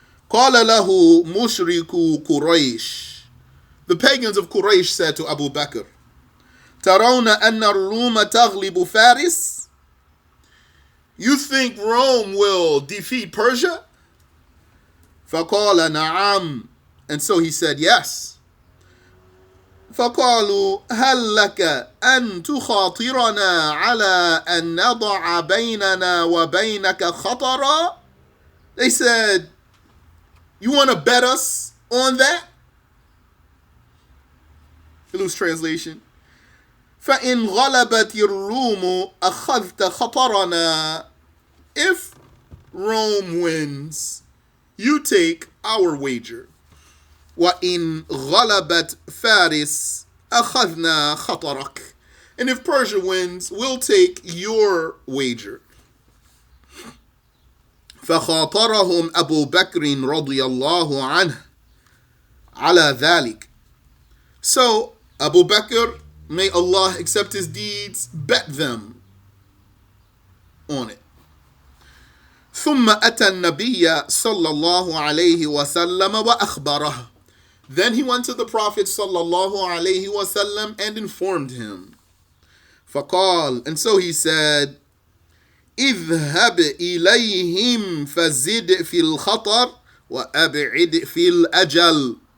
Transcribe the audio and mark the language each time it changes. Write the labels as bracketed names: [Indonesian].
[Arabic] قال له مشركو قريش, [English] the pagans of Quraysh said to Abu Bakr, [Arabic] ترون أن الروم تغلب فارس, [English] you think Rome will defeat Persia? [Arabic] فقال نعم, [English] and so he said yes. [Arabic] فقالوا هل لك أن تخاطرنا على أن نضع بيننا وبينك خطرا? [English] They said, you want to bet us on that? Loose translation. [Arabic] فإن غلبت الروم أخذت خطرنا, [English] if Rome wins, you take our wager. [Arabic] وَإِنْ غَلَبَتْ فَارِسْ أَخَذْنَا خَطَرَكْ, [English] and if Persia wins, we'll take your wager. [Arabic] فَخَاطَرَهُمْ أَبُو بَكْرٍ رَضِيَ اللَّهُ عَنْهُ عَلَى ذَلِكَ. [English] So Abu Bakr, may Allah accept his deeds, bet them on it. [Arabic] ثم أتى النبي صلى الله عليه وسلم وأخبره. [English] Then he went to the Prophet sallallahu alaihi wasallam and informed him. [Arabic] فقال, [English] and so he said, [Arabic] اذهب إليهم فزد في الخطر وأبعد في الأجل.